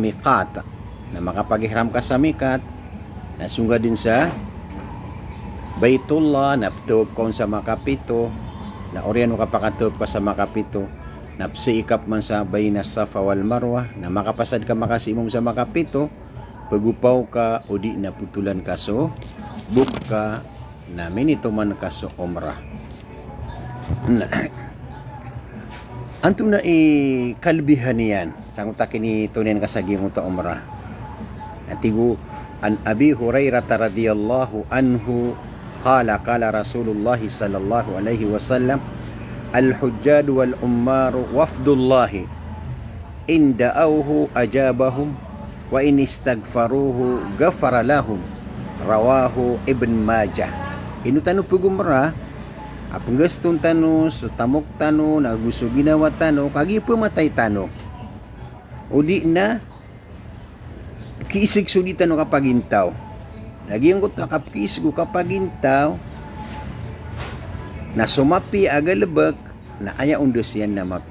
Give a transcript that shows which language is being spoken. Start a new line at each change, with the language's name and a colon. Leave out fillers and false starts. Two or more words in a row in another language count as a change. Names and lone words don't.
Maranao: miqat na makapag-ihram ka sa miqat nasunga din sa Baitullah naptuop ka sa makapito na oryan mo kapakatuop ka sa makapito napsiikap man sa
Arabic: بين الصفا والمروة
Maranao: na makapasad ka makasimom sa makapito pagupaw ka o di naputulan ka so book ka na minito man ka so umrah. Anto na kalbihan niyan sang utakin ni tunen kasagi mo ta umrah.
Arabic: Atigo عن أبي هريرة رضي الله عنه قال رسول الله صلى الله عليه وسلم الحجاج والعمار وفد الله إن دعوه أجابهم وإن استغفروه غفر لهم رواه ابن ماجه.
Maranao: Inutano pugumrah apang gastong tano, so tamok tano, nagusto ginawa tano, kagi pumatay tano. O di na, kiisig sudi tano kapag intaw. Nagyang ko kapkisig ko kapag intaw, na sumapi agalabak, na aya undos yan na mapia.